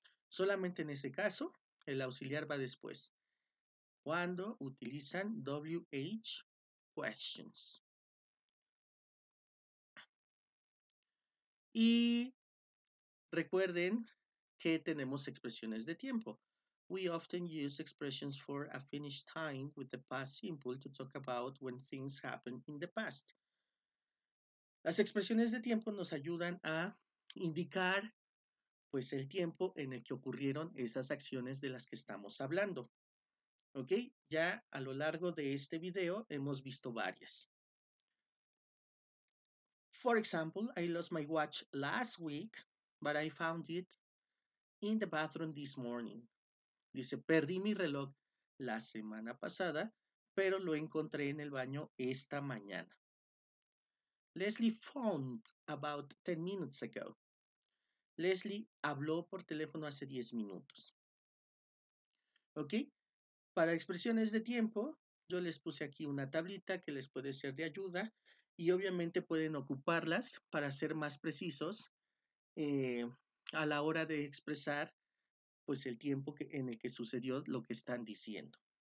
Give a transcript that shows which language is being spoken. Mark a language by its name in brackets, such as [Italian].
[Spanish] Solamente en ese caso, el auxiliar va después. Cuando utilizan WH questions. Y recuerden que tenemos expresiones de tiempo. [English] We often use expressions for a finished time with the past simple to talk about when things happened in the past. [Spanish] Las expresiones de tiempo nos ayudan a indicar pues el tiempo en el que ocurrieron esas acciones de las que estamos hablando. ¿Ok? Ya a lo largo de este video hemos visto varias. [English] For example, I lost my watch last week, but I found it in the bathroom this morning. [Spanish] Dice, perdí mi reloj la semana pasada, pero lo encontré en el baño esta mañana. [English] Leslie phoned about 10 minutes ago. [Spanish] Leslie habló por teléfono hace 10 minutos. ¿Ok? Para expresiones de tiempo, yo les puse aquí una tablita que les puede ser de ayuda y obviamente pueden ocuparlas para ser más precisos a la hora de expresar pues el tiempo en el que sucedió lo que están diciendo.